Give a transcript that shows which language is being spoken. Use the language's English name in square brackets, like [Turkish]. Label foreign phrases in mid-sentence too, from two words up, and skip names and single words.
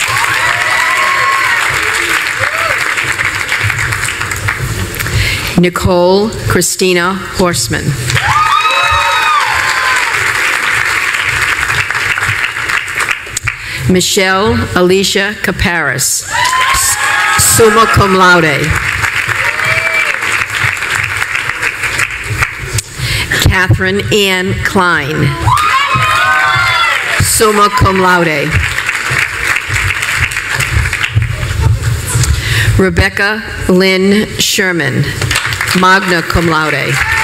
[English] Nicole Christina Horseman. Michelle Alicia Caparis, [Latin] summa cum laude. [English] Catherine Ann Klein, [Latin] summa cum laude. [English] Rebecca Lynn Sherman, [Latin] magna cum laude.